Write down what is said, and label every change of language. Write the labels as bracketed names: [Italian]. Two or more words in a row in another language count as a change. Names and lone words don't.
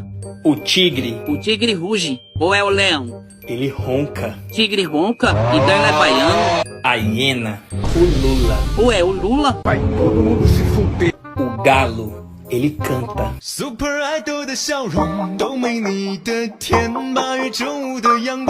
[Portuguese] O tigre, O tigre ruge. Ou é o leão? ele ronca. Tigre ronca? Então ele é baiano. A hiena, o lula. Ou é o Lula? O galo, ele canta. [Chinese] Super 爱豆的笑容都没你的甜，8月正午的阳光。